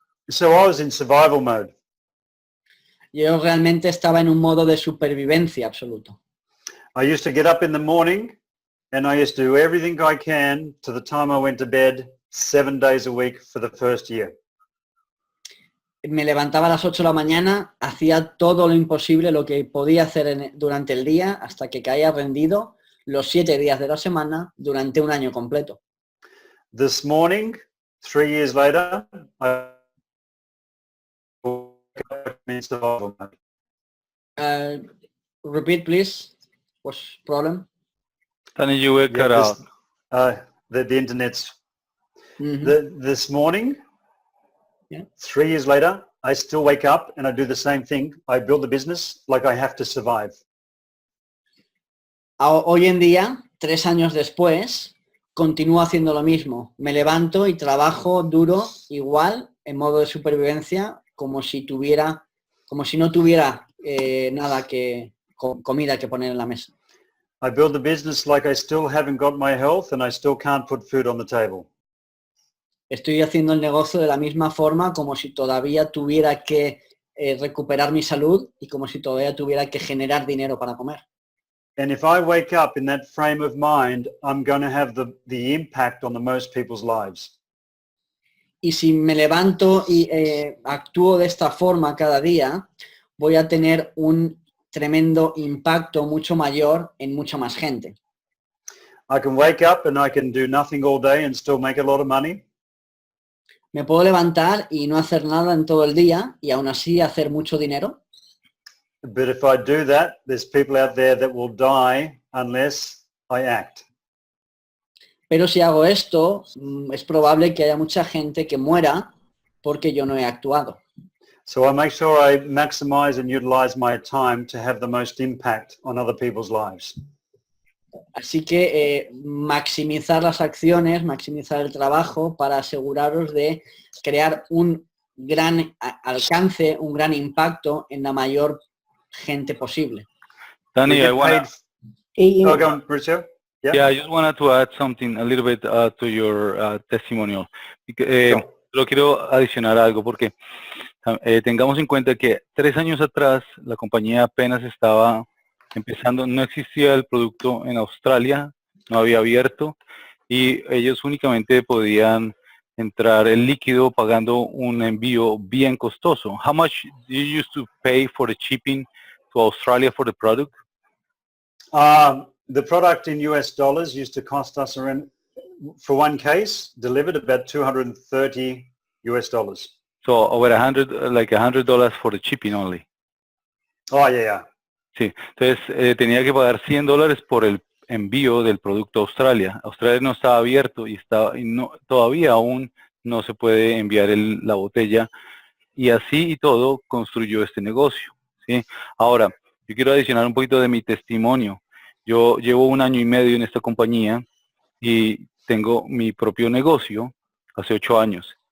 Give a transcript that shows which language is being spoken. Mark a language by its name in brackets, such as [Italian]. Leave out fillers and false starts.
[English] So I was in survival mode. [Spanish] Yo realmente estaba en un modo de supervivencia absoluto. [English] I used to get up in the morning and I used to do everything I can to the time I went to bed 7 days a week for the first year. [Spanish] Me levantaba a las 8 de la mañana, hacía todo lo imposible, lo que podía hacer durante el día hasta que caía rendido los 7 días de la semana durante un año completo. [English] This morning, 3 years later, I in survival mode. Repeat, please. What's problem? Danny, you were cut out. The internet's... Mm-hmm. This morning, yeah. 3 years later, I still wake up and I do the same thing. I build the business like I have to survive. [Spanish] Hoy en día, 3 años después, continúo haciendo lo mismo. Me levanto y trabajo duro igual en modo de supervivencia como si no tuviera nada comida que poner en la mesa. [English] I build the business like I still haven't got my health and I still can't put food on the table. [Spanish] Estoy haciendo el negocio de la misma forma como si todavía tuviera que recuperar mi salud y como si todavía tuviera que generar dinero para comer. [English] And if I wake up in that frame of mind, I'm going to have the impact on the most people's lives. [Spanish] Y si me levanto y actúo de esta forma cada día, voy a tener un tremendo impacto mucho mayor en mucha más gente. [English] I can wake up and I can do nothing all day and still make a lot of money. [Spanish] Me puedo levantar y no hacer nada en todo el día y aún así hacer mucho dinero. [English] But if I do that, there's people out there that will die unless I act. [Spanish] Pero si hago esto, es probable que haya mucha gente que muera porque yo no he actuado. [English] So I make sure I maximize and utilize my time to have the most impact on other people's lives. [Spanish] Así que maximizar las acciones, maximizar el trabajo para aseguraros de crear un gran alcance, un gran impacto en la mayor gente posible. [English] Danny, I want Richard? Yeah, I just wanted to add something a little bit to your testimonial. [Spanish] Lo quiero adicionar algo porque tengamos en cuenta que 3 años atrás la compañía apenas estaba empezando, no existía el producto en Australia, no había abierto y ellos únicamente podían entrar el líquido pagando un envío bien costoso. [English] How much do you used to pay for the shipping to Australia for the product? The product in US dollars used to cost us around, for one case, delivered about $230 US. So over $100 for the shipping only. Oh, yeah. [Spanish] Sí, entonces tenía que pagar $100 por el envío del producto a Australia. Australia no estaba abierto y todavía aún no se puede enviar la botella y así y todo construyó este negocio. ¿Sí? Ahora, yo quiero adicionar un poquito de mi testimonio. Yo llevo 1 año y medio en esta compañía y tengo mi propio negocio hace 8 años.